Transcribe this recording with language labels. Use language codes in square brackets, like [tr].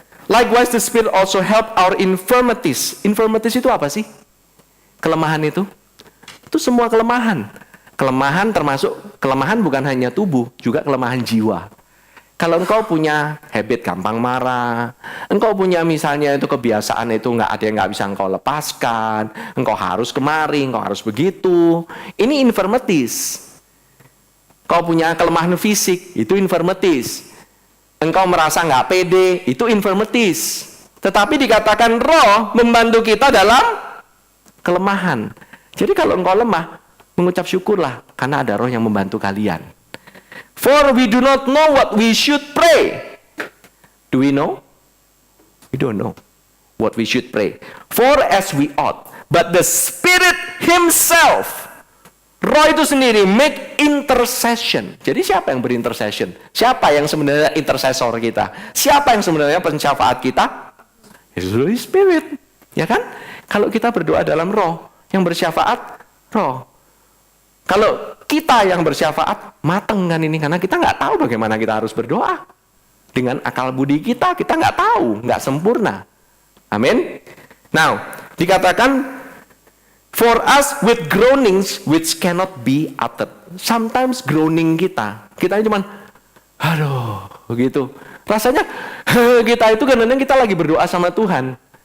[en] Likewise the Spirit also help our infirmities. [id] Infirmities itu apa sih? Kelemahan itu? Itu semua kelemahan. Kelemahan termasuk, kelemahan bukan hanya tubuh, juga kelemahan jiwa. Kalau engkau punya habit gampang marah, engkau punya misalnya itu kebiasaan itu nggak ada yang nggak bisa engkau lepaskan, engkau harus kemari, engkau harus begitu. Ini infirmities. Kau punya kelemahan fisik, itu infirmities. Engkau merasa nggak pede, itu infirmities. Tetapi dikatakan roh membantu kita dalam kelemahan. Jadi kalau engkau lemah, mengucap syukurlah karena ada roh yang membantu kalian. [en] For we do not know what we should pray. Do we know? We don't know what we should pray. For as we ought. But the Spirit Himself, [id] roh itu sendiri, [en] make intercession. [id] Jadi siapa yang berintercession? Siapa yang sebenarnya intercessor kita? Siapa yang sebenarnya pensyafaat kita? [en] It's the Holy Spirit. [id] Ya kan? Kalau kita berdoa dalam roh, yang bersyafaat, roh. Kalau kita yang bersyafaat, mateng kan ini. Karena kita nggak tahu bagaimana kita harus berdoa. Dengan akal budi kita nggak tahu. Nggak sempurna. Amin. [en] Now, dikatakan, for us with groanings which cannot be uttered. Sometimes groaning [id] kita cuman, aduh, begitu. Rasanya, kita itu kadang-kadang kita lagi berdoa sama Tuhan.